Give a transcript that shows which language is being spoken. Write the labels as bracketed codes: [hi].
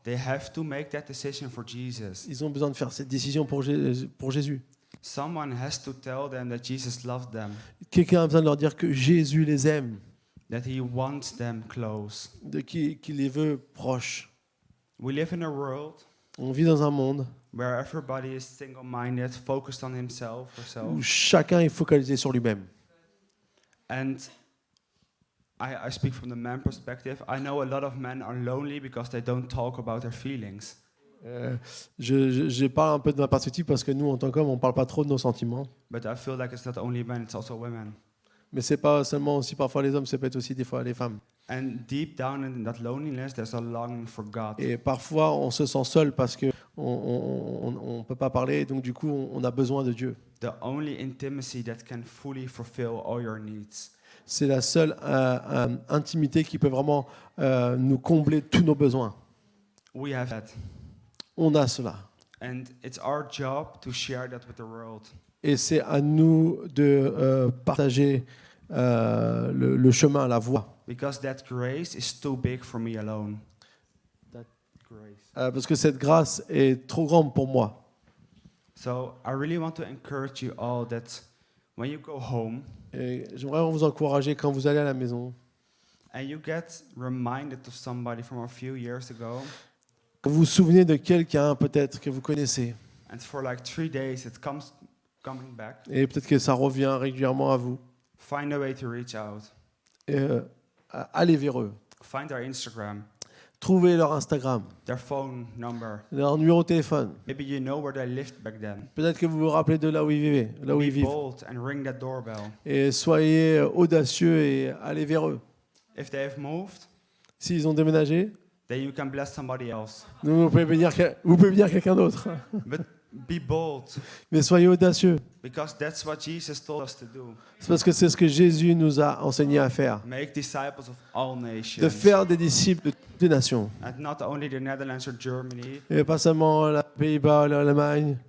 [en] They have to make that decision for Jesus. [fr] Ils ont besoin de faire cette décision pour Jésus. [en] Someone has to tell them that Jesus loved them, [fr] Quelqu'un a besoin de leur dire que Jésus les aime, [en] that he wants them close. [fr] qu'il les veut proches. [en] We live in a world [fr] On vit dans un monde [en] where everybody is single-minded, focused on himself, herself. [fr] où chacun est focalisé sur lui-même. [en] And I speak from the man perspective. I know a lot of men are lonely because they don't talk about their feelings. [fr] Je parle un peu de ma perspective parce que nous, en tant qu'hommes, on ne parle pas trop de nos sentiments. [en] But I feel like it's not only men, it's also women. [fr] Mais c'est pas seulement aussi parfois les hommes, ça peut être aussi des fois les femmes. [en] And deep down in that loneliness, there's a longing for God. [fr] Et parfois, on se sent seul parce que on peut pas parler, donc du coup, on a besoin de Dieu. [en] The only intimacy that can fully fulfill all your needs. [fr] C'est la seule intimité qui peut vraiment nous combler tous nos besoins. [en] We have that. [fr] On a cela. [en] And it's our job to share that with the world. [fr] Et c'est à nous de partager le chemin, la voie. [en] Because that grace is too big for me alone. That grace. [fr] Parce que cette grâce est trop grande pour moi. [en] So I really want to encourage you all that when you go home [fr] Et j'aimerais vous encourager quand vous allez à la maison, [en] and you get reminded of somebody from a few years ago, [fr] vous vous souvenez de quelqu'un peut-être que vous connaissez. [en] and for like 3 days it comes coming back, [fr] Et peut-être que ça revient régulièrement à vous. [en] find a way to reach out. [fr] Et, allez vers eux. [en] Find their Instagram, [fr] Trouvez leur Instagram, [en] their phone number. [fr] leur numéro de téléphone. [en] Maybe you know where they lived back then. [fr] Peut-être que vous vous rappelez de là où ils vivaient, là où ils [en] Be [fr] vivent. [en] bold and ring that doorbell. [fr] Et soyez audacieux et allez vers eux. [en] If they have moved, [fr] S'ils ont déménagé, [en] then you can bless somebody else. [fr] vous pouvez bénir quelqu'un d'autre. [en] But be bold, [fr] Mais soyez audacieux. [en] because that's what Jesus told us to do. [fr] C'est parce que c'est ce que Jésus nous a enseigné à faire. [en] Make disciples of all nations. [fr] De faire des disciples de toutes les nations. [en] And not only the Netherlands or Germany, [fr] Et pas seulement les Pays-Bas, l'Allemagne,